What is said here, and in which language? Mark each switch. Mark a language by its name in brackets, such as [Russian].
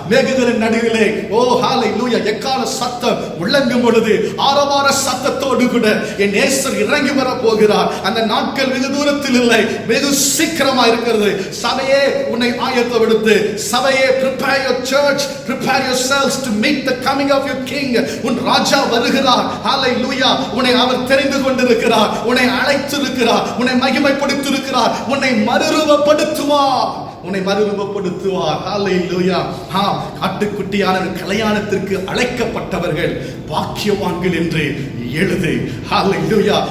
[Tamil] மேகங்களின் நடுவிலே, ஓ ஹல்லேலூயா, எக்கால சத்தம் முழங்கும் பொழுது ஆரவார சத்தத்தோடு கூட என் நேசர் இறங்கி வர போகிறார். அந்த நாட்கள் வெகு தூரத்தில் இல்லை, வெகு சீக்கிரமா இருக்கிறது. சபையே உன்னை ஆயத்தப்படுத்து. [English] சபையே, prepare your church, prepare yourselves to meet the coming of your king. [Tamil] உன் ராஜா வருகிறார். ஹல்லேலூயா. உன்னை அவர் தெரிந்து கொண்டிருக்கிறார், உன்னை அழைத்திருக்கிறார், உன்னை மகிமைப்படுத்தியிருக்கிறார், உன்னை மறுரூபப்படுத்துவார், உன்னை மறுரூபப்படுத்துவார். ஹல்லேலூயா. ஆட்டுக்குட்டியான கல்யாணத்திற்கு அழைக்கப்பட்டவர்கள் பாக்கியவான்கள் என்று எழுது. ஹல்லேலூயா.